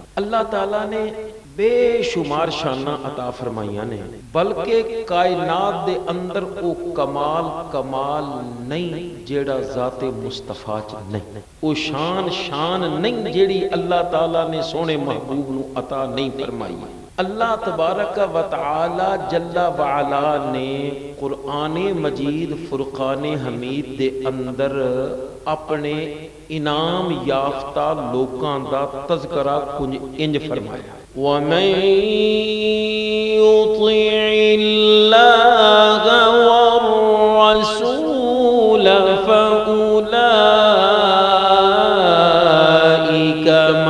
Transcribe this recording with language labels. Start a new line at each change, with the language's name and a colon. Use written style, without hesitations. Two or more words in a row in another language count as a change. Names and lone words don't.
Punjabi: اللہ تعالیٰ نے بے شمار شاناں عطا فرمائیاں نے، بلکہ کائنات دے اندر وہ کمال نہیں جیہڑا ذاتِ مصطفیٰ چ نہیں، وہ شان نہیں جیہڑی اللہ تعالیٰ نے سوہنے محبوب نوں عطا نہیں فرمائی. अल्लाह
Arabic: تبارك وتعالى جل وعلا
Punjabi: نے قرآن مجید فرقان حمید دے اندر اپنے انعام یافتہ لوکاں دا تذکرہ کچھ انج فرمایا,
Arabic: ومن يطع الله والرسول فأولئك